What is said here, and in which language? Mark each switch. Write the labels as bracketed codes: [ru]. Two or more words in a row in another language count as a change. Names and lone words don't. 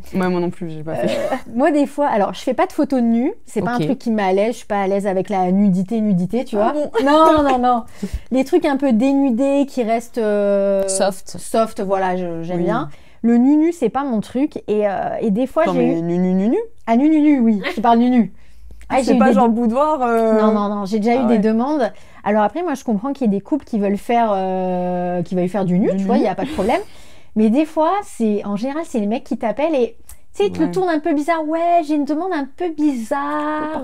[fr] moi non plus, j'ai pas fait. Moi, des fois, alors, je fais pas de photos de nu. C'est pas un Ok. truc qui m'allège. Je suis pas à l'aise avec la nudité, tu vois. bon Non. Les trucs un peu dénudés qui restent Soft. soft, voilà, j'aime Oui. bien. Le nu, c'est pas mon truc. Et des fois, Attends, j'ai mais eu... nu. Ah, nu, oui. Je parle nu. Ah, j'ai C'est eu pas des genre boudoir Non, j'ai déjà eu Ah des ouais. demandes. Alors après, moi, je comprends qu'il y ait des couples qui veulent faire du nu, Du tu vois, nu. il n'y a pas de problème. Mais des fois, en général, c'est les mecs qui t'appellent et, tu sais, ils te le Ouais. tournent un peu bizarre. Ouais, j'ai une demande un peu bizarre.